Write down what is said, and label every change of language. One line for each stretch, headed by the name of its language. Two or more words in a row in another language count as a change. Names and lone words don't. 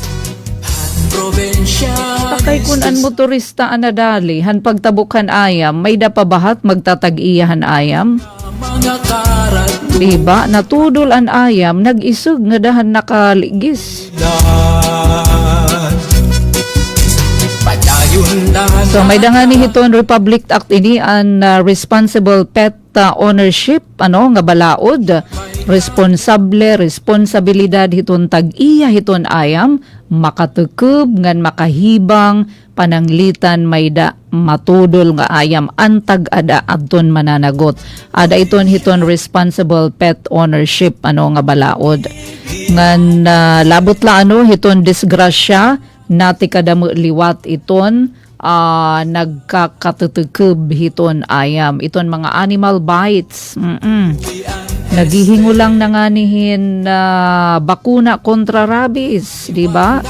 Waray: Takay kun an motorista an nadali han pagtabukan ayam may dapabahat magtatag-iyahan ayam. Diba? Natudol an ayam nag-isog nga dahan nakaligis. So may dangani hiton Republic Act ini an
English: responsible pet ownership
Waray: nga balaod, responsabilidad hiton tag-iya hiton ayam makatukub ngan makahibang pananglitan may da matudol nga ayam antag ada adton mananagot. Ada iton hiton
English: responsible pet ownership
Waray: nga balaod. Ngan labot la hiton disgrasya nati kadamo liwat iton nagkakatutukub hiton ayam. Iton mga
English: animal bites.
Waray: Naghihingo lang nanganihin bakuna kontra rabies, di ba?